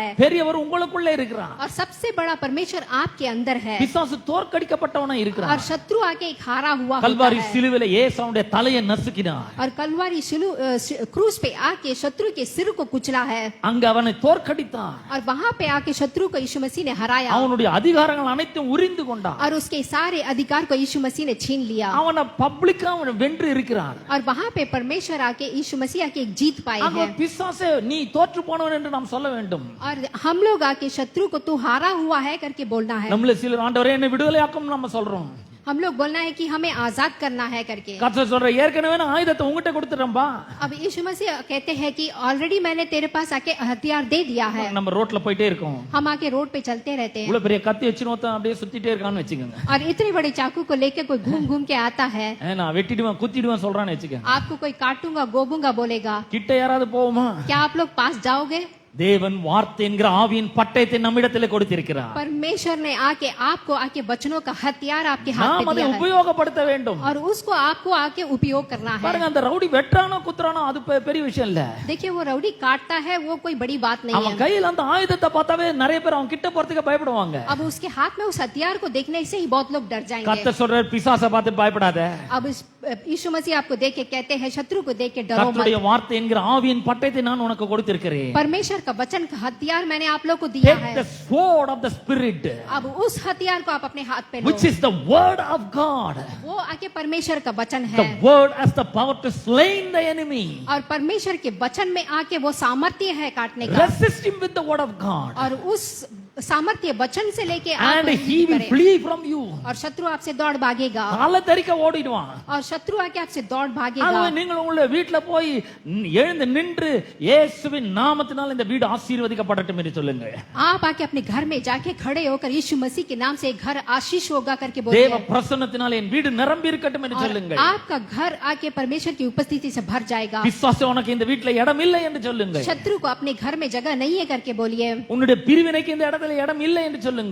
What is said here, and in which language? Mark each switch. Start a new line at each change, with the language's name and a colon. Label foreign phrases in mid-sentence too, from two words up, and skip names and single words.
Tamil: பெரியவர் உங்களுக்குள்ளே இருக்கிறார்.
Hindi: और सबसे बड़ा परमेश्वर आपके अंदर है
Tamil: பிசாசு தோற்கடிக்கப்பட்டவனா இருக்கிறார்.
Hindi: और शत्रु आके एक हारा हुआ होता
Tamil: கல்வாரி
Hindi: है
Tamil: சிலுவையில இயேசுவுடைய தலையை நசுக்கினார்.
Hindi: और कलवारी क्रूस पे आके शत्रु के सिर को कुचला है
Tamil: அங்க அவனை தோற்கடித்தார்.
Hindi: और वहां पे आके शत्रु को यीशु मसीह ने हराया
Tamil: அவனுடைய அதிகாரங்கள் அனைத்தும் உரிந்து கொண்டார்.
Hindi: और उसके सारे अधिकार को यीशु मसीह ने छीन लिया
Tamil: அவனை பப்ளிக்கா அவன் வென்று இருக்கிறார்.
Hindi: और वहां पे परमेश्वर आके यीशु मसीह आके एक जीत पाए
Tamil: ஆக
Hindi: हैं
Tamil: பிசாசே நீ தோற்று போனவன் என்று நாம் சொல்ல வேண்டும்.
Hindi: और हम लोग आके शत्रु को तू हारा हुआ है करके बोलना है
Tamil: நம்மள சிலர் ஆண்டவரே என்னை விடுதலையாக்கும் நம்ம சொல்றோம்.
Hindi: हम लोग बोलना है कि हमें आजाद करना है करके
Tamil: கர்த்தர் சொல்ற ஏற்கனவே நான் ஆயுதத்தை உங்ககிட்ட கொடுத்துறேன்பா.
Hindi: अब यीशु मसीह कहते हैं कि ऑलरेडी मैंने तेरे पास आके हथियार दे दिया है
Tamil: நம்ம ரோட்ல போயிட்டே இருக்கோம்.
Hindi: हम आके रोड पे चलते रहते हैं
Tamil: இவ்வளவு பெரிய கத்தி வச்சுன்னு ஒருத்தன் அப்படியே சுத்திட்டே இருக்கான்னு வச்சுக்கோங்க.
Hindi: और इतने बड़े चाकू को लेके कोई घूम घूम के आता है
Tamil: நான் வெட்டிடுவேன் குத்திடுவேன் சொல்றான்னு வச்சுக்கோங்க.
Hindi: आपको कोई काटूंगा गोबूंगा बोलेगा
Tamil: கிட்ட யாராவது போவோமா?
Hindi: क्या आप लोग पास जाओगे
Tamil: தேவன் வார்த்தை என்கிற ஆவியின் பட்டயத்தை நம்மிடத்திலே கொடுத்திருக்கிறார்.
Hindi: परमेश्वर ने आके आपको आके वचनों का हथियार आपके हाथ
Tamil: நாம்
Hindi: में
Tamil: அதை
Hindi: दिया है
Tamil: உபயோகப்படுத்த வேண்டும்.
Hindi: और उसको आपको आके उपयोग करना है
Tamil: பாருங்க அந்த ரவுடி வெட்டானோ குத்துறானோ அது பெரிய விஷயம் இல்ல.
Hindi: देखिए वो रउडी काटता है वो कोई बड़ी बात नहीं
Tamil: அவன்
Hindi: है
Tamil: கையில அந்த ஆயுதத்தை பார்த்தாவே நிறைய பேர் அவன் கிட்ட போறதுக்கு பயப்படுவாங்க.
Hindi: अब उसके हाथ में उस हथियार को देखने से ही बहुत लोग डर जाएंगे
Tamil: கர்த்தர் சொல்றார் பிசாசை பார்த்து பயப்படாத.
Hindi: अब यीशु मसीह आपको देख के कहते हैं शत्रु को देख के डरो मत
Tamil: கர்த்தருடைய வார்த்தை என்கிற ஆவியின் பட்டயத்தை நான் உனக்கு கொடுத்திருக்கிறேன்.
Hindi: परमेश्वर का वचन का हथियार मैंने आप लोग को दिया
English: Take
Hindi: है
English: the sword of the spirit
Hindi: अब उस हथियार को आप अपने हाथ पे लो
English: which is the word of God.
Hindi: वो आके परमेश्वर का वचन
English: The
Hindi: है
English: word has the power to slay the enemy.
Hindi: और परमेश्वर के वचन में आके वो सामर्थ्य है काटने का
English: Resist him with the word of God
Hindi: और उस सामर्थ्य वचन से लेके आप
English: and he
Hindi: युद्ध
English: will
Hindi: करें।
English: flee from you.
Hindi: और शत्रु आपसे दौड़ भागेगा
Tamil: காலை தரிக்க ஓடிடுவான்.
Hindi: और शत्रु आके आपसे दौड़ भागेगा
Tamil: ஆகவே நீங்கள் உங்களுடைய வீட்ல போய் எழுந்து நின்று இயேசுவின் நாமத்தினால் இந்த வீடு ஆசீர்வதிக்கப்படட்டும் என்று சொல்லுங்க.
Hindi: आप आके अपने घर में जाके खड़े होकर यीशु मसीह के नाम से घर आशीष होगा करके
Tamil: தேவ
Hindi: बोलिए
Tamil: பிரசன்னத்தினால் என் வீடு நிரம்பி இருக்கட்டும் என்று
Hindi: और
Tamil: சொல்லுங்க.
Hindi: आपका घर आके परमेश्वर की उपस्थिति से भर जाएगा
Tamil: விசுவாச உனக்கு இந்த வீட்ல இடம் இல்லை என்று சொல்லுங்க.
Hindi: शत्रु को अपने घर में जगह नहीं है करके बोलिए
Tamil: உன்னுடைய பிரிவினைக்கு இந்த இடத்துல இடம் இல்லை என்று சொல்லுங்க.